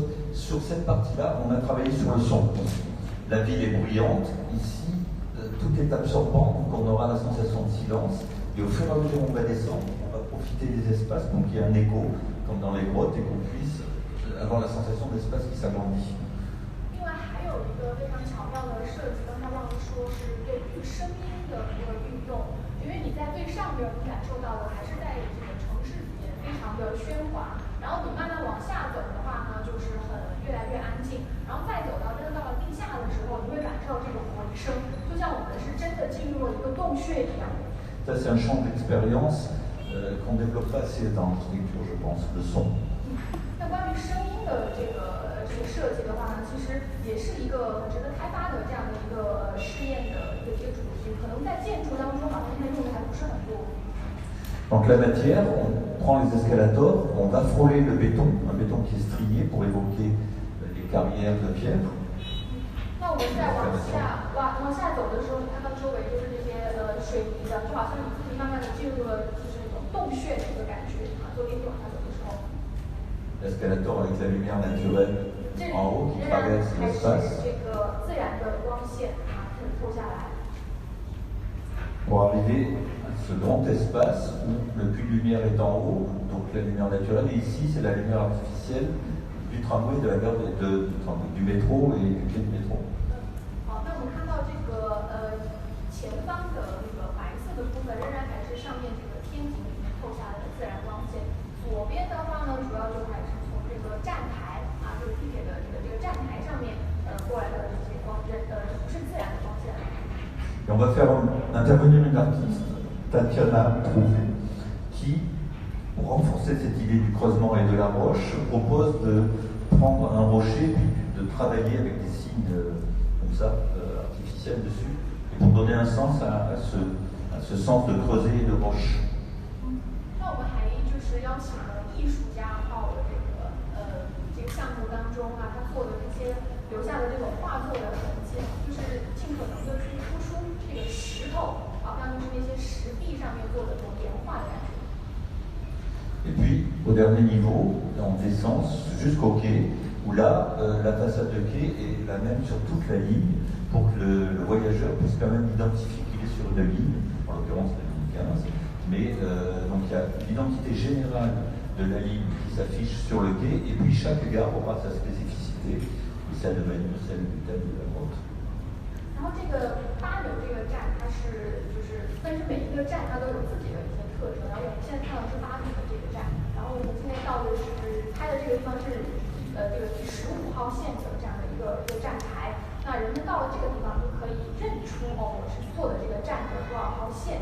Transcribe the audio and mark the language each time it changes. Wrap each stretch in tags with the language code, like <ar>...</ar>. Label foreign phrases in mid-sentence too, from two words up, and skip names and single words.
<fr>Sur cette partie-là, on a travaillé sur le son. La ville est bruyante. Ici, tout est absorbant, donc on aura la sensation de silence. Et au fur et à mesure où on va descendre, on va profiter des espaces pour qu'il y ait un écho, comme dans les grottes, et qu'on puisse avoir la sensation d'espace qui s'agrandit.</fr> <zh>另外还有一个非常巧妙的设计，刚才忘了说是对于声音的一个运用，因为你在最上边你感受到的还是在这个城市里面非常的喧哗，然后你慢慢往下走的话呢，就是越来越安静，然后再走到真的到了地下的时候，你会感受这种回声，就像我们是真的进入了一个洞穴一样。</zh> <fr>Ça, c'est un champ d'expérience qu'on ne développe pas assez dans l'architecture, je pense, le son.</fr> <zh>那关于声音的这个设计的话呢，其实也是一个很值得开发的这样的一个试验的一个主题，可能在建筑当中好像现在用的还不是很多。</zh> <fr>Donc la matière, on prend les escalators, on va frôler le béton, un béton qui est strié pour évoquer les carrières de pierre.</fr> <zh>那我们在往下走的时候，你看到周围就是这些水泥的，就好像你自己慢慢的进入了就是那种洞穴的一个感觉啊。坐电梯往下走的时候。</zh> <fr>L'escalator avec la lumière naturelle en haut qui traverse l'espace.</fr> <zh>这个自然的光线啊，透下来。</zh> <fr>Pour arriver à ce grand espace où le puits de lumière est en haut, donc la lumière naturelle, et ici c'est la lumière artificielle du tramway, de la gare du métro et du quai du métro.</fr> <zh>好，那我们看到这个前方的那个白色的部分，仍然还是上面这个天井里面透下来的自然光线。左边的话呢，主要就还是从这个站台啊，就是地铁的这个站台上面过来的这些光，不是自然的光线。</zh> <fr>Et on va faire intervenir une artiste, Tatiana Trouvé, qui, pour renforcer cette idée du creusement et de la roche, propose de prendre un rocher puis de travailler avec des signes comme ça, artificiels dessus, et pour donner un sens à ce sens de creuset et de roche.</fr> <zh>那我们还就是邀请了艺术家到了这个项目当中啊，他做的这些留下的这种画作的痕迹，就是尽可能的去突出这个石头，好像就是那些石壁上面做的这种岩画的感觉。</zh> <fr>Et puis, au dernier niveau, on descend jusqu'au quai, où là, la façade de quai est la même sur toute la ligne, pour que le voyageur puisse quand même identifier qu'il est sur une ligne, en l'occurrence la ligne 15. Mais donc il y a l'identité générale de la ligne qui s'affiche sur le quai, et puis chaque gare aura sa spécificité, celle de Manille, celle du thème de la grotte.</fr> <zh>然后这个巴纽这个站，它是但是每一个站它都有自己的一些特征。然后我们现在看到是巴纽的这个站，然后我们现在到的是开的这个地方是这个第15号线的这样的一个站台。那人们到了这个地方就可以认出我是坐的这个站的多少号线。</zh>